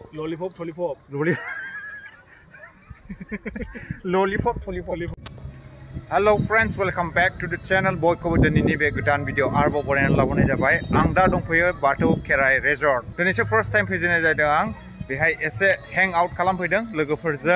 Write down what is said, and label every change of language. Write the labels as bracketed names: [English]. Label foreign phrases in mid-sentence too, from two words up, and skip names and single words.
[English] Lollipop, lollipop. Lollipop, lollipop. Hello friends, welcome back to the channel. [Bodo] Boy Kobodani ni be godan video arbo borayan labonai jabai. Ang da dongfoyo Bathau Kerai Resort. Dinise [English] first time [Bodo] fैजेनाय जादों आं. बेहाय एसे [English] hang out [Bodo] खालामफैदों लोगोफोरजों.